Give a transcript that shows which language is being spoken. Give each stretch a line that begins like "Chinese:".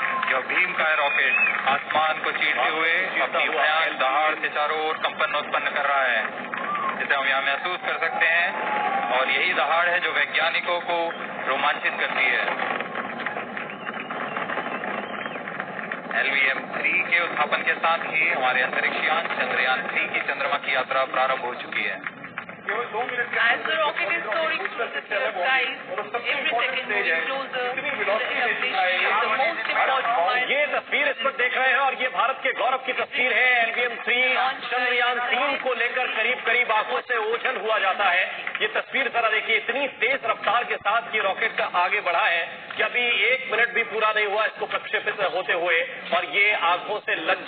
Hindi: यह भीम का रॉकेट आसमान को चीरते हुए अपनी भयानक दहाड़ से चारों ओर कंपन उत्पन्न कर रहा है, जिसे हम यहाँ महसूस कर सकते हैं। और यही दहाड़ है जो वैज्ञानिकों को रोमांचित करती है। LVM-3 के उत्थापन के साथ ही हमारे अंतरिक्ष यान चंद्रयान 3 की चंद्रमा की यात्रा प्रारंभ हो चुकी है। केवल 2 minute
English: As the rocket is soaring through the skies, every second moving closer to the establishment of the most important milestone.
Hindi: ये तस्वीर इस पर देख रहे हैं और ये भारत के गौरव की तस्वीर है। LVM-3 चंद्रयान 3 को लेकर करीब करीब आंखों से ओझल हुआ जाता है। ये तस्वीर जरा देखिए, इतनी तेज रफ्तार के साथ ये रॉकेट का आगे बढ़ा है कि अभी 1 मिनट भी पूरा नहीं हुआ इसको प्रक्षेपित होते हुए और ये आंखों से लगभग